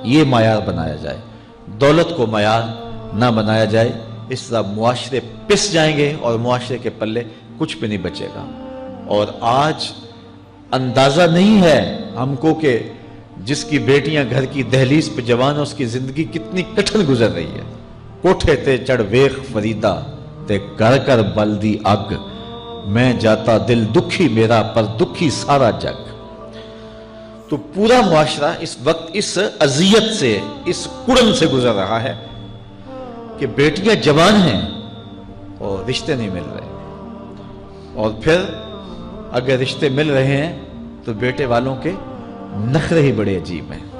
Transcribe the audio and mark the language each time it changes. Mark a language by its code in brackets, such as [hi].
[ur] یہ معیار بنایا جائے، دولت کو معیار نہ بنایا جائے. اس طرح معاشرے پس جائیں گے اور معاشرے کے پلے کچھ بھی نہیں بچے گا. اور آج اندازہ نہیں ہے ہم کو کہ جس کی بیٹیاں گھر کی دہلیز پہ جوان ہے اس کی زندگی کتنی کٹھن گزر رہی ہے. [pa] کوٹھے تے چڑھ ویخ فریدا تے گھر کر بلدی اگ، میں جاتا دل دکھی میرا پر دکھی سارا جگ. [ur] تو پورا معاشرہ اس وقت اس اذیت سے، اس کڑن سے گزر رہا ہے کہ بیٹیاں جوان ہیں اور رشتے نہیں مل رہے، اور پھر اگر رشتے مل رہے ہیں تو بیٹے والوں کے نخرے ہی بڑے عجیب ہیں.